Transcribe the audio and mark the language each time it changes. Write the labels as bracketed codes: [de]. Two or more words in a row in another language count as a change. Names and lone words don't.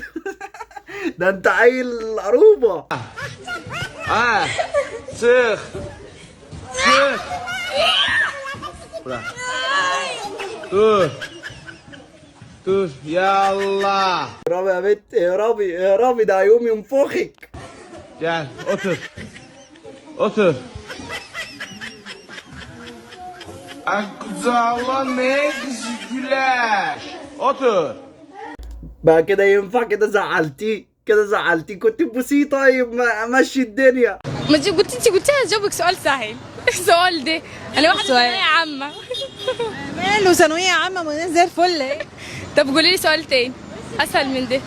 [ar] ده انت عيل قروبه. سخ سخ. طول طول يلا. اهربي يا بنت اهربي اهربي ده هيقوم ينفخك. [tr] Gel otur. Otur. Akzala ne güzel. Otur. [ar] بقى كده ينفع؟ كده زعلتيه كده زعلتيه. كنت تبوسيه طيب ما مشي الدنيا. ما انت قلتي هجاوبك سؤال سهل. السؤال ده انا واحده ثانويه عامه. ماله ثانويه عامه ما زي الفل اهي. طب قولي لي سؤال تاني اسهل من ده.